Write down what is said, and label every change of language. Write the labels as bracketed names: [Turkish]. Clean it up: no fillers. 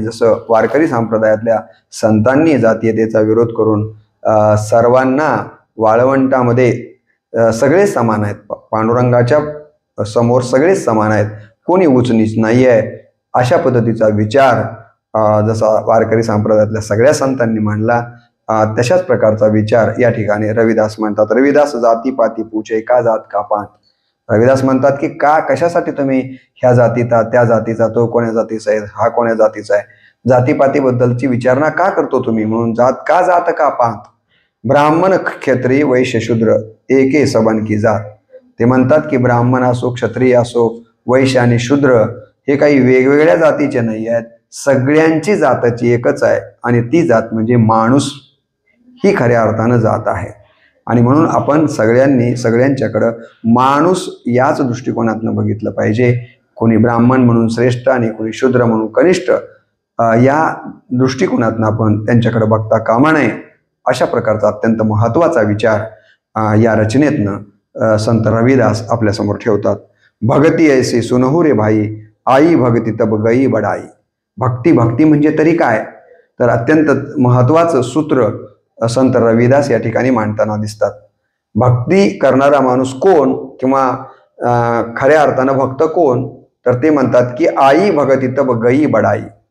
[Marathi] जसं वारकरी संप्रदायातल्या संतांनी जातीयतेचा विरोध करून सर्वांना वाळवंटामध्ये सगळे समान आहेत, पांडुरंगाच्या समोर सगळे समान आहेत, कोणी उच नीच नाही आहे, अशा पद्धतीचा विचार जसा वारकरी संप्रदायातल्या सगळ्या संतांनी मांडला तशाच प्रकारचा विचार या ठिकाणी रविदास म्हणतात. [Hindi] रविदास जाती पाती पूछे का जात का पात. [Marathi] रविदास म्हणतात की का कशासाठी तुम्ही ह्या जातीचा त्या जातीचा, तो कोण्या जातीचा आहे, हा कोण्या जातीचा आहे, जातीपातीबद्दलची विचारणा का करतो तुम्ही. म्हणून [Hindi] का जात का पात. ब्राह्मण क्षत्रिय वैश्य शूद्र एके सबन की जात. [Marathi] ते म्हणतात की ब्राह्मण असो, क्षत्रिय असो, वैश्य आणि शूद्र हे काही वेगवेगळ्या जातीचे नाही आहेत, सगळ्यांची जाताची एकच आहे आणि ती जात म्हणजे माणूस ही खऱ्या अर्थानं जात आहे. आणि म्हणून आपण सगळ्यांनी सगळ्यांच्याकडं माणूस याच दृष्टिकोनातनं बघितलं पाहिजे. कोणी ब्राह्मण म्हणून श्रेष्ठ आणि कोणी शूद्र म्हणून कनिष्ठ, या दृष्टिकोनातनं आपण त्यांच्याकडे बघता कामा नये. अशा प्रकारचा अत्यंत महत्त्वाचा विचार या रचनेतनं संत रविदास आपल्यासमोर ठेवतात. [Hindi] भगती ऐसी सुनहु रे भाई, आई भगती तब गई बडाई. [Marathi] भक्ती भक्ती म्हणजे तरी काय, तर अत्यंत महत्त्वाचं सूत्र संत रविदास या ठिकाणी मांडताना दिसतात. भक्ती करणारा माणूस कोण किंवा खऱ्या अर्थानं भक्त कोण, तर ते म्हणतात की [Hindi] आई भगती तब गई बडाई.